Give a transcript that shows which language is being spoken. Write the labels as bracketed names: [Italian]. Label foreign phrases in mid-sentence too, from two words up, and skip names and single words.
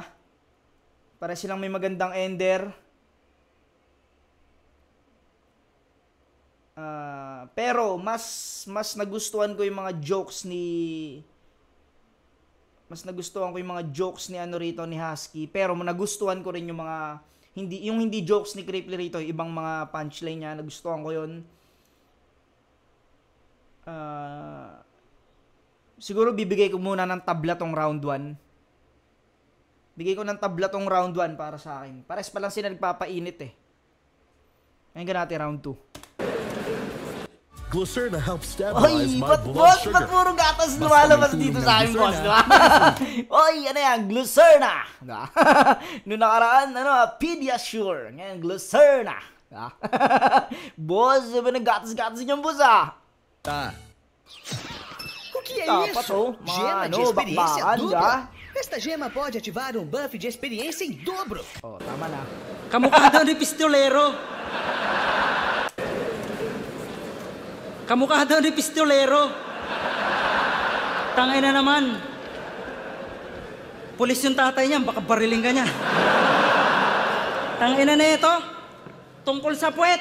[Filipino] Pare silang may magandang ender. Pero mas nagustuhan ko yung mga jokes ni ano rito ni Husky, pero nagustuhan ko rin yung mga hindi jokes ni Cripply rito, ibang mga punchline niya, nagustuhan ko yun. Siguro bibigay ko muna ng tabla tong round 1. Bigay ko ng tabla tong round 1 para sa akin. Pares pa lang sila nagpapainit Ngayon natin round 2. [English] Glucerna helps stabilize my blood [Filipino] boss, [English] sugar. [Filipino] ba't puro gatas lumalabas dito sa akin, boss, diba? Oy, ano yan, Glucerna. Diba? Noong nakaraan, Pediasure. Ngayon, Glucerna. Diba? Boss, sabi ng gatas-gatas niyan, boss, [Portuguese] O que é [Filipino] Dapat, [Portuguese] isso? Gema de experiência [Filipino] bakbakan, [Portuguese] dupla. [Filipino] diba? [Portuguese] Esta gema pode ativar um buff de experiência em dobro. [Filipino] Tama na. Kamukha daw ni pistolero. Kamukha daw ni pistolero. Tangay na naman. Pulis yung tatay niya, baka bariling ka niya. Tangay na ito. Tungkol sa puwet.